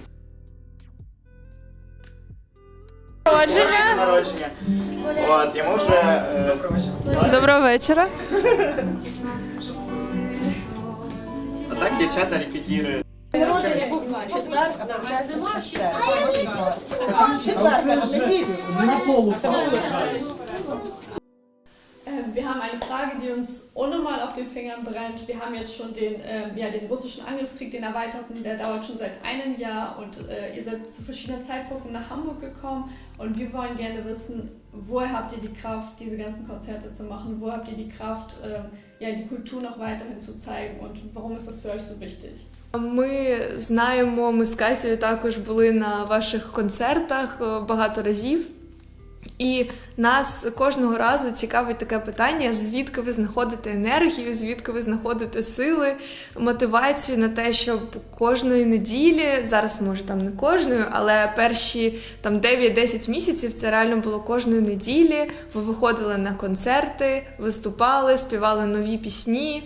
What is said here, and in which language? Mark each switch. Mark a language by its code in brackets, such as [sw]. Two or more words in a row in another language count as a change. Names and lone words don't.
[uk] Народження. От, йому вже... Доброго вечора. А так дівчата репетирують. Народження був в четвер, а получається четверка, неділю. [de] Wir haben eine Frage, die uns unnormal auf den Fingern brennt. Wir haben jetzt schon den russischen Angriffskrieg, den erweiterten, der dauert schon seit einem Jahr und ihr seid zu verschiedenen Zeitpunkten nach Hamburg gekommen und wir wollen gerne wissen, woher habt ihr die Kraft, diese ganzen Konzerte zu machen? Wo habt ihr die Kraft, die Kultur noch weiterhin zu zeigen und warum ist das für euch so wichtig? [uk] Ми знаємо, ми з Катєю також були на ваших концертах багато разів. І нас кожного разу цікавить таке питання, звідки ви знаходите енергію, звідки ви знаходите сили, мотивацію на те, щоб кожної неділі, зараз може там не кожної, але перші 9-10 місяців це реально було кожної неділі, ви виходили на концерти, виступали, співали нові пісні.